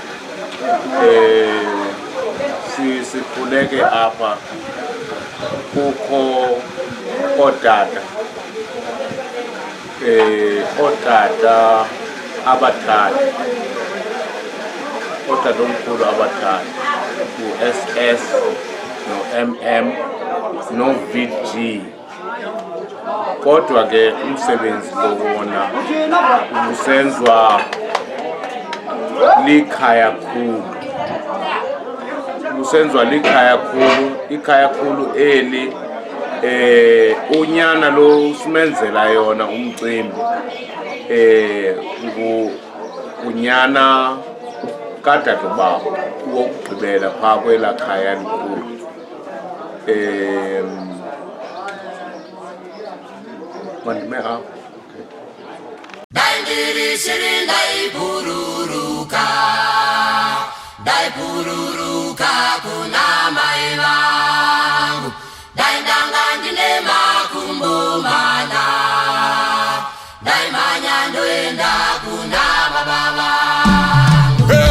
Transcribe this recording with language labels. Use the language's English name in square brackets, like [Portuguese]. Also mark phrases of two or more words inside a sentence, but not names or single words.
[Xhosa] Sikhuleke apha kukho ootata abathathu, ootata omkhulu abathathu, u-SS no-MM no-VG. Kodwa ke umsebenzi lo wona usenziwa likhaya khulu. Usenziwa likhaya khulu, ikhaya khulu eli unyana lo simenzela yona umcimbi unyana kadadewabo wokugqibela phaa kwelaa khaya likhulu. Mandime apha. [Shona] Daipururuka kunamai vangu, daindanga ndine makumbumana, daimanya ndoenda kuna baba vangu.